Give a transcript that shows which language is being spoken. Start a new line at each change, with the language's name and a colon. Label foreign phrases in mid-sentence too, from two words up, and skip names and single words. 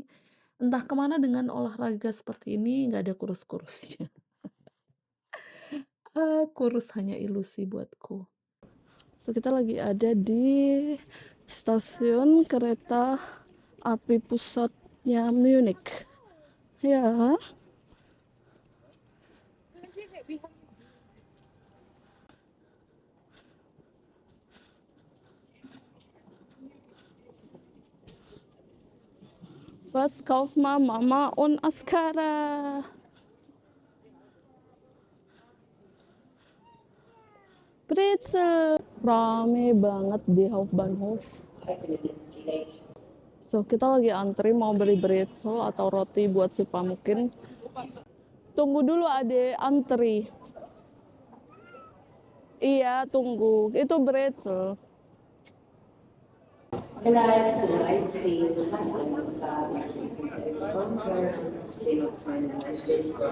Indonesian: Entah kemana dengan olahraga seperti ini, nggak ada kurus-kurusnya. Kurus hanya ilusi buatku. So, kita lagi ada di stasiun kereta api pusatnya Munich. Ya,
German: was kauft Mama und Askara? Brezel.
Indonesian: Rame banget di Hauptbahnhof. So, kita lagi antri mau beli brezel atau roti buat si Pumpkin. Tunggu dulu adek, antri. Iya, tunggu. Itu brezel.
German: Gleis 13 Anfahrt von Köln 10:32